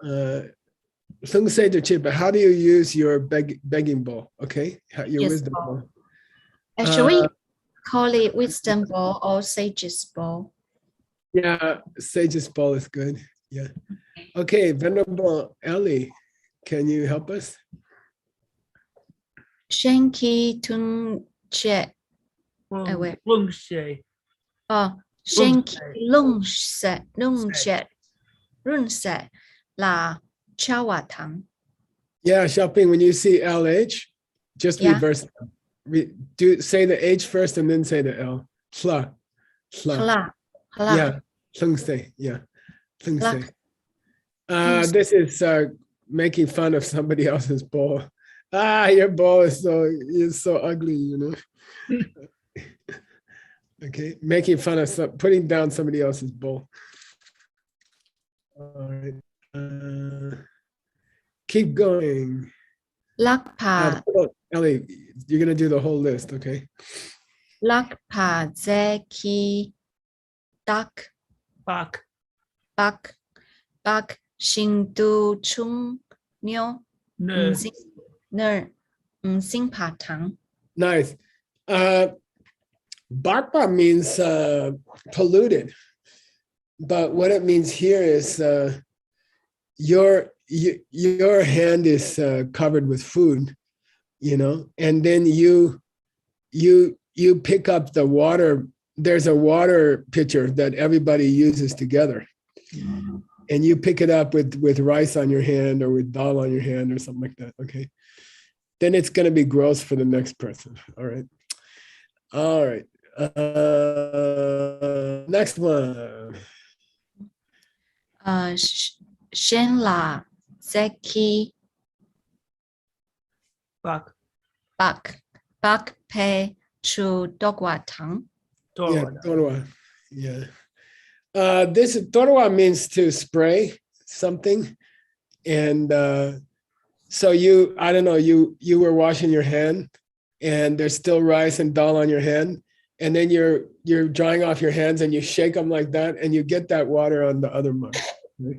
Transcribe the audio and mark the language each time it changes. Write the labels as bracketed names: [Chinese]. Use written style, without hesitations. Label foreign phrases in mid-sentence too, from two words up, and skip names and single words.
[English] Sung say to Chip, how do you use your begging bowl? Okay. Your wisdom bowl. Should we call it wisdom bowl or sage's bowl? Yeah, sage's bowl is good. Yeah. Okay, Venerable Ellie, can you help us? [Tibetan] Shanky Tun Che. [English] Wait. [Tibetan] Oh, Shanky Lung Se La Chawa Tang. [English] Yeah, Xiaoping, when you see LH, just reverse. Say the H first and then say the L. [Tibetan] Hla. Yeah. Lung Se. Yeah. Lung Se. [English] This is making fun of somebody else's bowl. Your bowl is so ugly, you know. Okay, making fun of putting down somebody else's bowl. All right. Keep going. [Tibetan] Lakpa. [English] Ellie, you're gonna do the whole list, okay? [Tibetan] Lakpa Zeki Dak Bak Shindu Chung Nyo Ner Sing Pa Tang. [English] Nice. Bakpa means polluted, but what it means here is your hand is covered with food, and then you pick up the water. There's a water pitcher that everybody uses together, and you pick it up with rice on your hand or with dal on your hand or something like that. Okay, then it's going to be gross for the next person. All right. Next one. [Tibetan] Shen la zeki Bak. pe chu dogwa tang. [English] Yeah, torwa. Yeah. This torwa means to spray something, and so I don't know, you were washing your hand, and there's still rice and dal on your hand, and then you're drying off your hands, and you shake them like that, and you get that water on the other mug, right?